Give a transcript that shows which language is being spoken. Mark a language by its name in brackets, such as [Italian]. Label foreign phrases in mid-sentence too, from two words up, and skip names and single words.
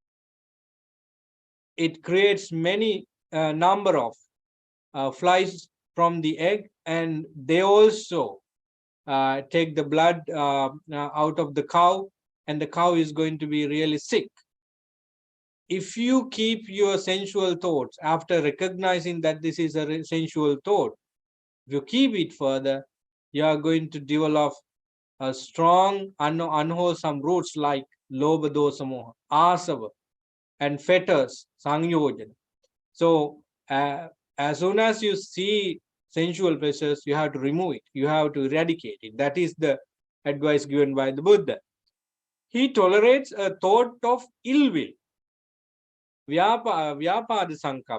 [English] It creates many number of flies from the egg, and they also take the blood out of the cow, and the cow is going to be really sick. If you keep your sensual thoughts after recognizing that this is a sensual thought, if you keep it further, you are going to develop a strong unwholesome roots like [Pali] lobha, dosa, moha, asava, [English] and fetters, sangyojana. So as soon as you see sensual pleasures, you have to remove it, you have to eradicate it. That is the advice given by the Buddha. He tolerates a thought of ill will, [Pali] vyapada sankappa.